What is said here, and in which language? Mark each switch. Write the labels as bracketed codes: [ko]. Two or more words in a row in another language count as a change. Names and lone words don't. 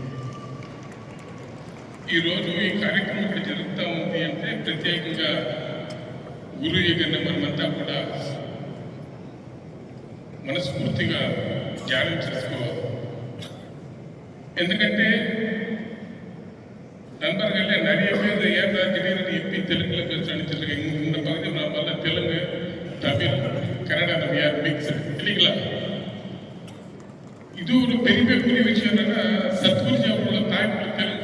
[te] ఈరోజు ఈ కార్యక్రమం ఇక్కడ జరుగుతూ ఉంది అంటే ప్రత్యేకంగా గురు యజ్ఞ మనమంతా కూడా మనస్ఫూర్తిగా ధ్యానం చేసుకోవాలి. [ta] ఎందుకంటే நண்பர்களே நிறைய பேர் ஏன் திடீர்னு எப்படி தெலுங்குல பேசுறான்னு சொல்லுங்க. இந்த பகுதி நம்மளால தெலுங்கு, தமிழ், கன்னடா நம்ம யார் மிக்ஸ் இல்லைங்களா? இது ஒரு பெரிய விஷயம் என்னன்னா சத்குருஜி அவரோட தாய்மொழி தெலுங்கு.